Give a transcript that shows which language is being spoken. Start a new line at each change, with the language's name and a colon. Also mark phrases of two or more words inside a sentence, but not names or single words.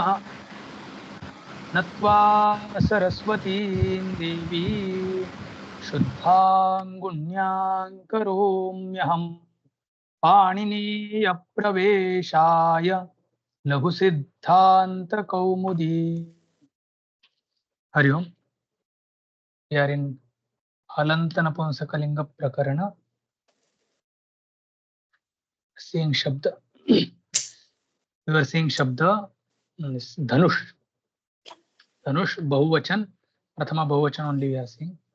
Sanskrit: नत्वा सरस्वतीं देवीं शुद्धां गुण्यां करोम्यहं पाणिनीयप्रवेशाय लघुसिद्धान्तकौमुदी। हरि ओम।
English: We are in
Sanskrit: हलंतनपुंसकलिंग प्रकरण,
English: seeing shabda. We were seeing shabda dhanush.
Sanskrit: धनुष् बहुवचन, प्रथमा बहुवचन
English: only we are seeing.